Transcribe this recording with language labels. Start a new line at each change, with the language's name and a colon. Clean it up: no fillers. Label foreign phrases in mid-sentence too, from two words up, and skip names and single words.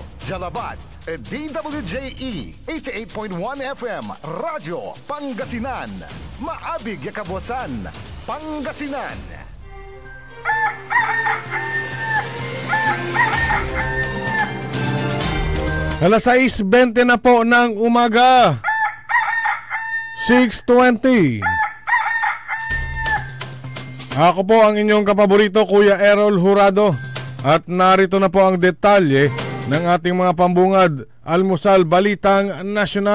Pangasinan: Jalabat, DWJE 88.1 FM Radyo Pangasinan. Maabig yakabwasan Pangasinan.
Filipino: Alas 6:20 na po ng umaga. 6:20. Ako po ang inyong kapaborito, Kuya Errol Horado. At narito na po ang detalye ng ating mga pambungad almusal balitang nasyonal.